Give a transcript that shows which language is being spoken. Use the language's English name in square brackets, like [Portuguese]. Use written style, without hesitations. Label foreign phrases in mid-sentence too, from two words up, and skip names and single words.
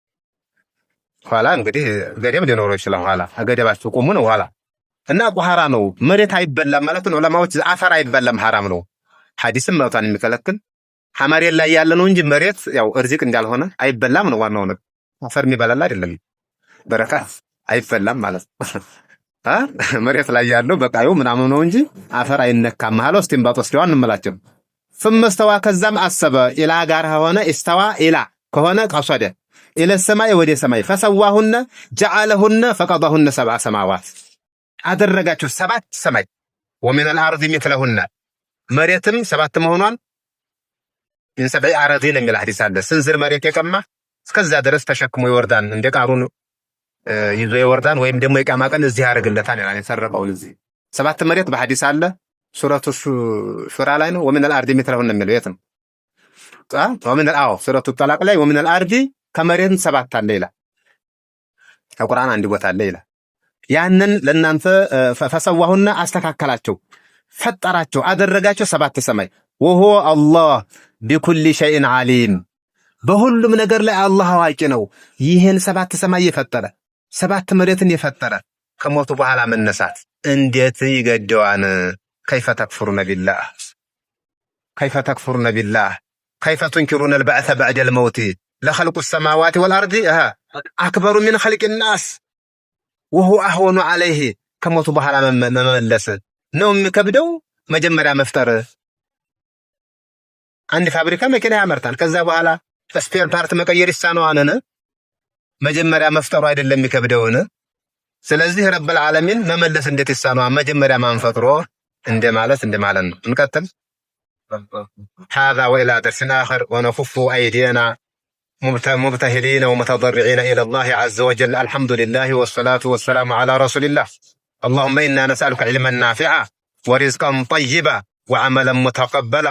[Amharic] ኋላ እንግዲህ ገደብ ሊኖረው ይችላል። ኋላ አገደባችሁ ቆሙ ነው ኋላ እና ጧሃራ ነው። መሬት አይበላም ማለት ነው። ዑለማዎች አፈር አይበላም ሐራም ነው። ሐዲስም መውጣን የሚከለክል ሐመሬት ላይ ያለ ነው እንጂ መሬት ያው እርዝቅ እንዳልሆነ አይበላም ነው ዋናው ነገር። አፈር የሚበላል አይደለም በረካ አይበላም ማለት መሬት ላይ ያለው በቃዩ ምናምን ነው እንጂ አፈር አይነካም ማለት ነው። እስቲምባጥ ወስደው እንመላቸው [Arabic] ثم استوى [Amharic] ከዛም አሰበ ኢላ ጋር ሆነ استوى ኢላ ከሆነ [Arabic] قصد إلى السماء [Amharic] ወደ ሰማይ [Arabic] فسواهن جعلهن فقضاهن سبع سماوات [Amharic] አደረጋቸው ሰባት ሰማይ [Arabic] ومن الارض مثلهن [Amharic] መሬትም ሰባት መሆኗን [Arabic] من سبع أراضين [Amharic] የሚል ሐዲስ አለ። ስንዝር መሬት የቀማ እስከዛ ድረስ ተሸክሞ ይወርዳን እንደ ቃሩን ይዞ ይወርዳን ወይም ደግሞ የቀማ ቀን እዚህ ያደርግለታል ይላል። የሰረቀው እዚህ ሰባት መሬት በሐዲስ አለ። ሱረቱ ሹራ ላይ ነው። [Arabic] ومن الارض مثلهن [Amharic] የሚለው የት ነው? ومن ሱረቱ ጠላቅ ላይ [Arabic] ومن الارض [Amharic] ከመሬት ሰባት አለ ይላል። ከቁርአን አንድ ቦታ አለ ይላል። ያንን ለእናንተ ፈሰዋሁና አስተካከላቸው፣ ፈጠራቸው፣ አደረጋቸው ሰባት ሰማይ [Arabic] وهو الله بكل شيء عليم [Amharic] በሁሉም ነገር ላይ አላህ አዋቂ ነው። ይሄን ሰባት ሰማይ የፈጠረ ሰባት መሬትን የፈጠረ ከሞቱ በኋላ መነሳት እንዴት ይገደዋን? [Arabic] كيف تكفرون بالله كيف تكفرون بالله كيف تنكرون البعث بعد الموت لخلق السماوات والارض اكبر من خلق الناس وهو اهون عليه [Amharic] ከሞቱ በኋላ መመለስ ነው የሚከብደው። መጀመሪያ መፍጠር አንድ ፋብሪካ መኪና ያመርታል። ከዛ በኋላ [English] spare part [Amharic] መቀየር ይሳነዋል። መጀመሪያ መፍጠሩ አይደለም የሚከብደውን። ስለዚህ [Arabic] رب العالمين [Amharic] መመለስ እንዴት ይሳነዋል? መጀመሪያ ማንፈጥሮ እንደማለት ነው። እንቀጥል [Arabic] هذا وإلى درس آخر ونكف أيدينا مبتهلين ومتضرعين إلى الله عز وجل. الحمد لله والصلاة والسلام على رسول الله. اللهم إنا نسألك علما نافعا ورزقا طيبا وعملا متقبلا.